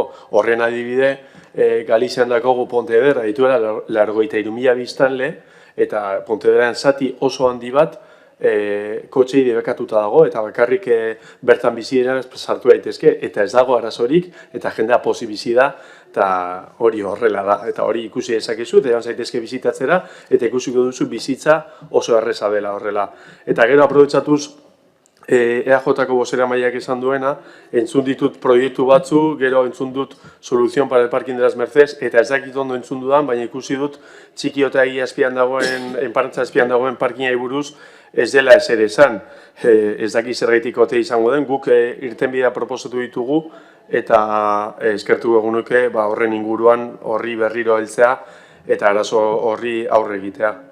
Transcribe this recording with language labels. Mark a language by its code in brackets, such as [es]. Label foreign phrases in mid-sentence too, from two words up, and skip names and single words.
[eu] Horren adibide, Galizian dakogu Pontedera dituela 83.000 biztanle eta Pontederan zati oso handi bat kotxei debekatuta dago eta bakarrik bertan bizi dira sartu daitezke eta ez dago arazorik eta jendea pozi bizi da eta hori horrela da eta hori ikusi dezakezu eta joan zaitezke bizitatzera eta ikusiko duzu bizitza oso erreza dela horrela. Eta gero aprobetxatuz EAJ-ko bozeramaileak esan duena, entzun ditut proiektu batzu, gero entzun dut [es] Solución para el Parking de las Mercedes, [eu] eta ez dakit ondo entzun dudan, baina ikusi dut txikiota egia azpian dagoen, enparantza azpian dagoen parkingai buruz, ez dela ezer esan. Ez dakit zergaitik ote izango den, guk irtenbidea proposatu ditugu, eta eskertu egunuke horren inguruan horri berriro heltzea, eta arazo horri aurre egitea.